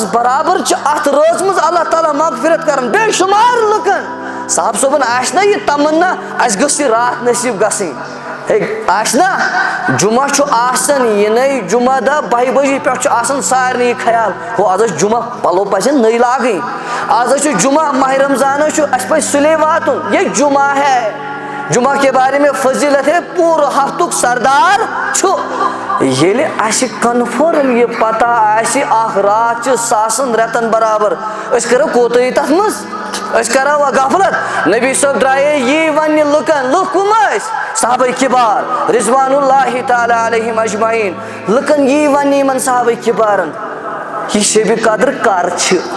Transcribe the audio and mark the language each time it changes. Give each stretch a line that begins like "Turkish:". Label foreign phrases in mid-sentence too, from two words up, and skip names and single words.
Kashmiri: برابر چھِ اتھ رٲژ منٛز اللہ تعالیٰ مغفرت کران بے شُمار لُکن صاحب صٲبن آسہِ نا یہِ تمنا اسہِ گٔژھ یہِ راتھ نصیٖب گژھٕنۍ ہے آسہِ نا جمعہ چھُ آسان یِنَے جمعہ دۄہ 12 بجے پٮ۪ٹھ چھُ آسان سارنٕے یہِ خیال ہو آز ٲسۍ جمعہ پلو پزن نٔے لاگٕنۍ آز حظ چھُ جمعہ ماہ رمضان حظ چھُ اسہِ پزِ سُلے واتُن
Urdu: یہ جمعہ ہے جمعہ کے بارے میں فضیلت ہے
Kashmiri: پوٗرٕ ہفتُک سردار چھُ ییٚلہِ اسہِ کنفٲرٕم یہِ پتہ آسہِ اکھ راتھ چھِ ساسن رٮ۪تن برابر أسۍ کرو کوتٲہی تتھ منٛز أسۍ کرو غفلت نبی صٲب درٛایے یی وننہِ لُکن لُکھ کٕم ٲسۍ صحابہ کِبار
Arabic: رضوان اللہ تعالیٰ علیہم اجمعین
Kashmiri: لُکن یی وننہِ یِمن صحابہ کِبارن یہِ شبِ قدر کر چھِ